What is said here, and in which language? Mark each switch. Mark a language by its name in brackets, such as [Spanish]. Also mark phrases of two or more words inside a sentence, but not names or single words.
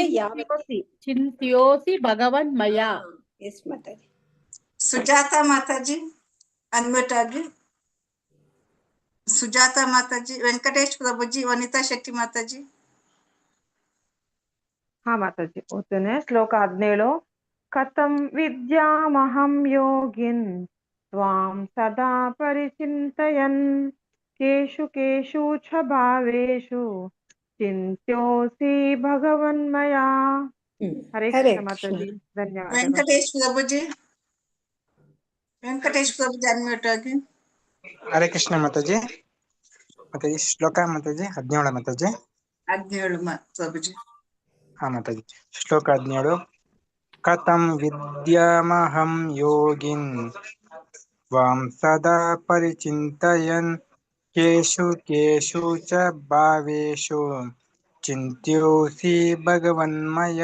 [Sanskrit] ಚಿಂತ್ಯೋಸಿ ಭಗವನ್ಮಯ. [Kannada] ಎಸ್ ಮಾತಾಜಿ. ಸುಜಾತ ಮಾತಾಜಿ ಅನ್ಮ್ಯೂಟ್ ಆಗಿ. ಸುಜಾತ ಮಾತಾಜಿ. ವೆಂಕಟೇಶ್ ಪ್ರಭುಜಿ. ವನಿತಾ ಶೆಟ್ಟಿ ಮಾತಾಜಿ. ಹಾ ಮಾತಾಜಿ, ಓದ್ತೇನೆ. ಶ್ಲೋಕ 17. [Sanskrit] ಕಥಂ ವಿದ್ಯಾಮಹಂ ಯೋಗಿನ್ ತ್ವಾಂ ಸದಾ ಪರಿಚಿಂತಯನ್ केषु केषु च भावेषु चिन्त्योऽसि भगवन्मया। हरे हरे कृष्ण कृष्ण माताजी, [Kannada] ಧನ್ಯವಾದಗಳು. ವೆಂಕಟೇಶ್ ಪ್ರಭುಜಿ ಅನ್ಮ್ಯೂಟ್ ಆಗಿ. ಹರೇ ಕೃಷ್ಣ ಮಾತಾಜಿ. ಮಾತಾಜಿ ಶ್ಲೋಕ ಮಾತಾಜಿ 17 ಮಾತಾಜಿ. 17 ಪ್ರಭುಜಿ. ಹಾ ಮಾತಾಜಿ. ಶ್ಲೋಕ 17. [Sanskrit] ಕಥಂ ವಿದ್ಯಾಮಹಂ ಯೋಗಿನ್ ತ್ವಾಂ ಸದಾ ಪರಿಚಿಂತಯನ್ ಕೇಷು ಕೇಷು ಚ ಭಾವೇಷು ಚಿಂತ್ಯೋಸಿ ಭಗವನ್ಮಯ.